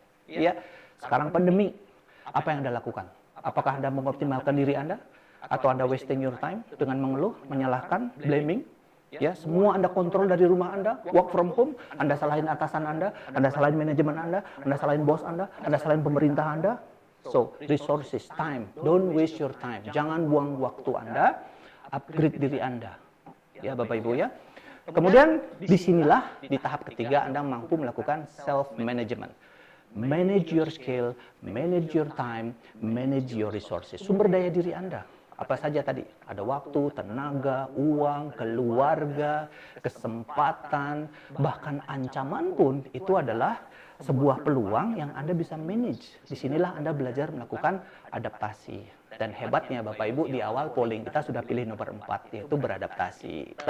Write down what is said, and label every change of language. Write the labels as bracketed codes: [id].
[id] Ya, sekarang pandemi, apa yang Anda lakukan? Apakah Anda mengoptimalkan diri Anda? Atau Anda [en] wasting your time [id] dengan mengeluh, menyalahkan, blaming? Ya, semua Anda kontrol dari rumah Anda, [en] work from home, [id] Anda salahin atasan Anda salahin manajemen Anda salahin bos Anda salahin pemerintah Anda. [en] So, resources, time, don't waste your time. [id] Jangan buang waktu Anda, upgrade diri Anda. Ya, Bapak Ibu ya. Kemudian, disinilah di tahap ketiga Anda mampu melakukan self-management. [en] Manage your skill, manage your time, manage your resources. [id] Sumber daya diri Anda. Apa saja tadi? Ada waktu, tenaga, uang, keluarga, kesempatan, bahkan ancaman pun itu adalah sebuah peluang yang Anda bisa manage. Disinilah Anda belajar melakukan adaptasi. Dan hebatnya Bapak Ibu, di awal polling kita sudah pilih nomor 4, yaitu beradaptasi.